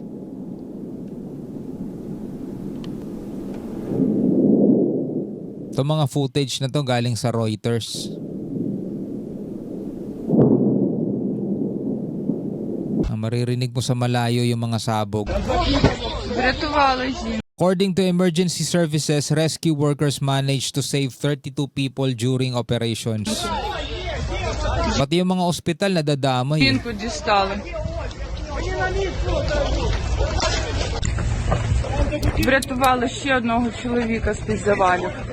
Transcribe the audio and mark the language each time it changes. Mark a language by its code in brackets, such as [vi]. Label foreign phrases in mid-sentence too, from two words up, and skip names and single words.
[tl] Itong mga footage na to galing sa Reuters. Maririnig mo sa malayo yung mga sabog. [en] According to emergency services, rescue workers managed to save 32 people during operations. [tl] Pati yung mga ospital nadadamay. [uk] Врятували ще одного чоловіка з-під завалів.